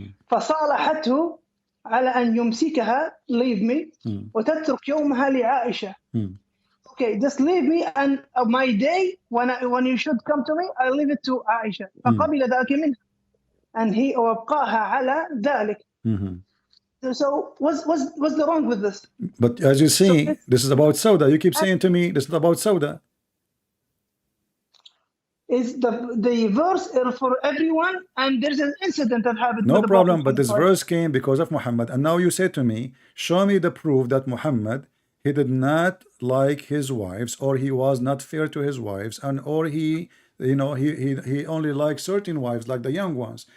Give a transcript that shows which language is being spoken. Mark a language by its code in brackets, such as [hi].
[ar] فصالحته على أن يمسكها, [en] leave me, [ar] وتترك يومها لعائشة. [en] Okay, just leave me, and my day when you should come to me, I leave it to Aisha. [ar] فقبل ذلك منها, [en] and he [ar] وابقاها على ذلك. [en] So what's the wrong with this? But as you see, this is about Sauda. You keep saying to me, this is about Sauda. Is the verse for everyone, and there's an incident that happened. No problem, but this verse came because of Muhammad, and now you say to me, show me the proof that Muhammad, he did not like his wives, or he was not fair to his wives, and or he, you know, he only liked certain wives, like the young ones.